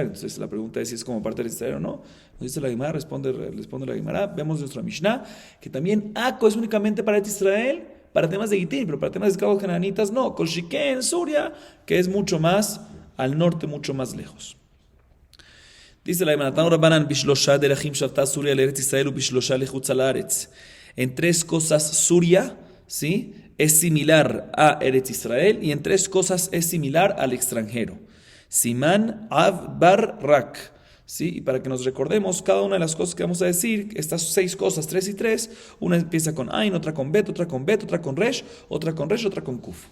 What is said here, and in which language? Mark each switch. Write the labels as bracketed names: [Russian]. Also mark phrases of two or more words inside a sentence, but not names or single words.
[Spanish] Entonces la pregunta es si es como parte de Eretz Israel o no. Nos dice la Gemara, responde la Gemara. Vemos nuestra Mishnah, que también Ako es únicamente para Eretz Israel, para temas de Gitín, pero para temas de esclavos cananitas no. [Hebrew] Kolshiken Suria, [Spanish] que es mucho más al norte, mucho más lejos. Dice la Gemara, [Hebrew] תנו רבנן בשלשה דרכים שוותה סוריא לארץ ישראל ו בשלשה לחוצה לארץ. [Spanish] En tres cosas Suria, ¿sí?, es similar a Eretz Israel y en tres cosas es similar al extranjero. [Hebrew] סימן עב בר רק. ¿Sí? [Spanish] Y para que nos recordemos cada una de las cosas que vamos a decir, estas 6 cosas, 3 y 3, una empieza con Ain, otra con Bet, otra con Bet, otra con Resh, otra con Resh, otra con Kuf.